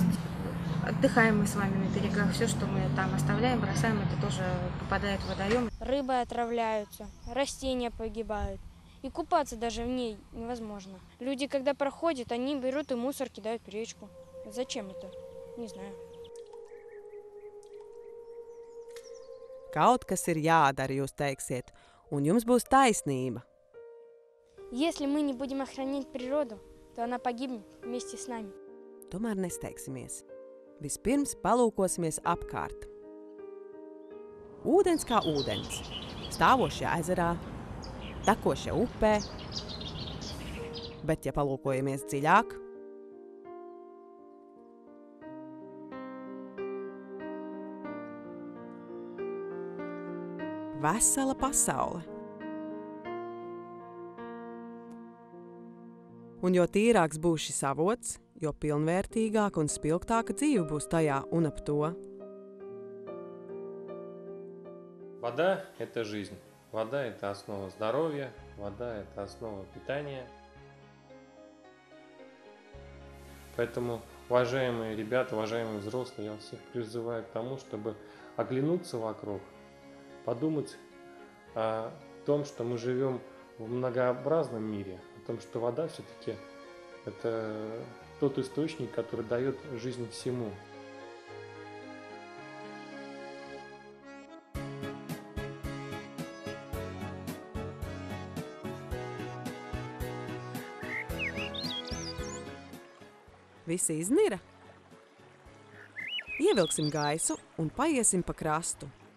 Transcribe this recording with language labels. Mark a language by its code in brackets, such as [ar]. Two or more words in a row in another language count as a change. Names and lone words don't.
[ru] Отдыхаем мы с вами на берегах, все, что мы там оставляем, бросаем, это тоже попадает в водоем. Рыбы отравляются, растения погибают. И купаться даже в ней невозможно. Люди, когда проходят, они берут и мусор кидают в речку. Зачем это? Не знаю. [lv] Kaut kas ir jādara, jūs teiksiet, un jums būs taisnība. [ru] Если мы не будем охранять природу, то она погибнет вместе с нами. [lv] Tomēr nesteigsimies. Vispirms palūkosimies apkārt. Ūdens kā ūdens, stāvošajā ezerā, tekošajā upē, bet ja palūkojamies dziļāk, vesela pasaule. Un jo tīrāks būs šis avots, jo pilnvērtīgāka un spilgtāka dzīve būs tajā un ap to. [ru] Вода – это жизнь. Вода – это основа здоровья, вода – это основа питания. Поэтому, уважаемые ребята, уважаемые взрослые, я вас всех призываю к тому, чтобы оглянуться вокруг, подумать о том, что мы живем в многообразном мире, о том, что вода все-таки это тот источник, который дает жизнь всему. [lv] Visi iznira. Ievilksim gaisu un paiesim pa krastu.